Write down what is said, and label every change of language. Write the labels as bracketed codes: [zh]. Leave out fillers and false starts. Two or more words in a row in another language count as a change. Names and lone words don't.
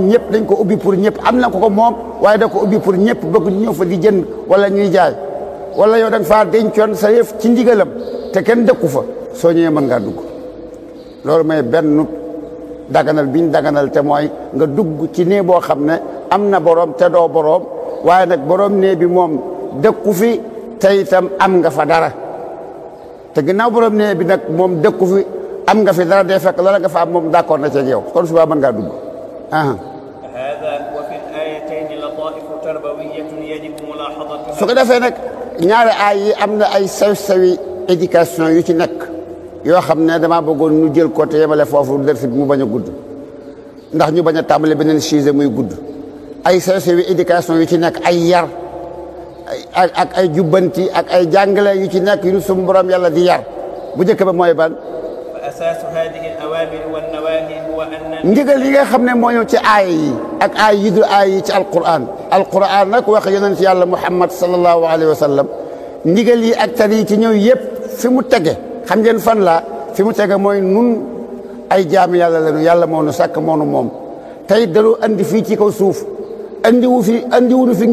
[wo] ñëpp dañ ko ubbi pour ñëpp am na ko moom waaye da ko ubbi pour ñëpp bëgg ñu ñëw fa di jënd wala ñuy jaay wala yow da nga faa dencoon sa yëf ci ndigalam te kenn dëkku fa soo ñëwee mën ngaa dugg loolu mooy benn daganal biñ daganal te mooy nga dugg ci nee boo xam ne am na borom te doo borom waaye nag borom nee bi moom dëkku fi te itam am nga fa dara te ginnaaw borom nee bi nag moom dëkku fi am nga fi dara day fekk loola nga fa am moom d'accord na ci ak yow kon suba mën ngaa dugg [ar] هذا وفي الآيتين لطائف تربوية يجب ملاحظتها. [wo] su ko defee nag ñaari aay yi am na ay sew-sewi éducation yu ci nekk yoo xam ne damaa bëggoon ñu jël ko te yemale foofu dër bi mu bañ a gudd ndax ñu bañ a tàmbale beneen sujet muy gudd ay sew-sewi éducation yu ci nekk ay yar ak ay jubbanti ak ay jàngale yu ci nekk yu suñu borom yàlla di yar bu njëkk ba mooy ban [ar] فأساس هذه الأوامر والنواهي هو أن [wo] ndigal yi nga xam ne moo ñëw ci aay yi ak aay yi du aay yi ci alquran nag wax yonent yàlla muhammad [ar] صلى الله عليه وسلم [wo] ndigal yi ak tar yi ci ñëw yëpp fi mu tege xam ngeen fan la fi mu tege mooy nun ay jaami yàlla lañu yàlla moo nu sàkk moo nu moom tey dañu andi fii ci kaw suuf andiwuñu fi